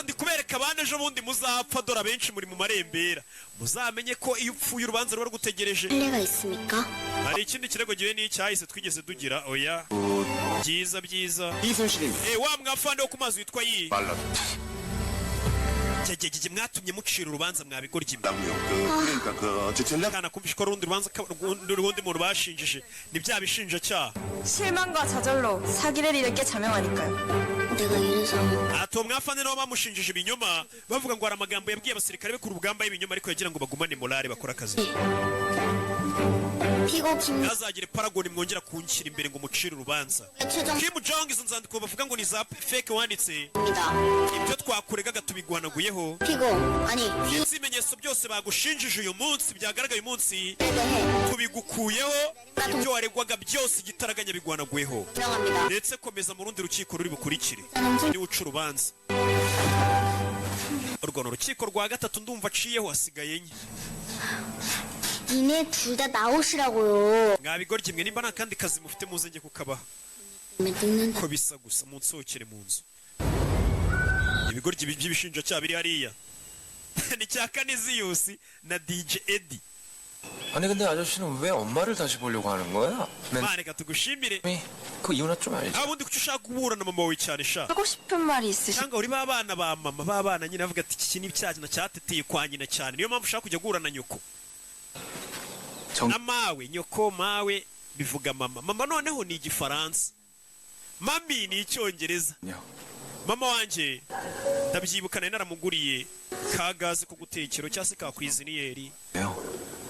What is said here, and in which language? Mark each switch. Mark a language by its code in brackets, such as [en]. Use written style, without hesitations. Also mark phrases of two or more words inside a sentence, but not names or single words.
[rw] ndi kubereka abana ejo bundi muzapfa dore abenshi muri mu marembera muzamenye ko iyo upfuye urubanza ruba rugutegereje hari ikindi kirego gihe n'icyahise twigeze tugira oya byiza wa mwafande wo ku mazi witwa yi jye mwatumye mucira urubanza mwabigorya kana kumvisha ko rundi muntu bashinjije ni bya bishinjacyaha [ko] 실망과 좌절로 사기를 이렇게 자명하니까요. [rw] ato mwafande nabo bamushinjije ibinyoma bavuga ngo hari amagambo yabwiye abasirikare be ku rugamba y'ibinyoma ariko yagira ngo bagumane morale bakora akazi ntazagire paragoni mwongera kunshyira imbere ngo mucire urubanza Kim Jong izo nzandiko bavuga ngo ni za fake wanditse ibyo twakuregaga tubigwanaguyeho ibimenyetso byose bagushinjije uyu munsi byagaragaye uyu munsi tubigukuyeho ibyo waregwaga byose igitaraganya bigwanaguyeho ndetse komeza mu rundi rukiko ruri bukurikire niwe uca urubanza urwo ni urukiko rwa gatatu ndumva aciyeho hasigaye enye [ko] 니네 둘 다 나오시라고요. [rw] mwabigorya imwe nimba nta kandi kazi mufite muze njye kukabaha ko bisa gusa munsohokere mu nzu ibigoryi by'ibishinjacyaha biri hariya ni cya Canisius na DJ Eddie [ko] 아니 근데 아저씨는 왜 엄마를 다시 보려고 하는 거야? [rw] reka tugushimire [ko] 그 이유나 좀 알지. [rw] abundi kuki ushaka guhura na mama wawe cyane sha [ko] 하고 싶은 말이 있으시. [rw] cyangwa uri babana ba mama babana nyine avuga ati iki ni cyana cyateteye kwa nyina cyane niyo mpamvu ushaka kujya guhura na nyoko na mawe nyoko mawe bivuga mama noneho ni igifaransa mami ni icyongereza mama wanje ndabyibuka nari naramuguriye ka gaze ko gutekero cyangwa se ka kwiziniyeri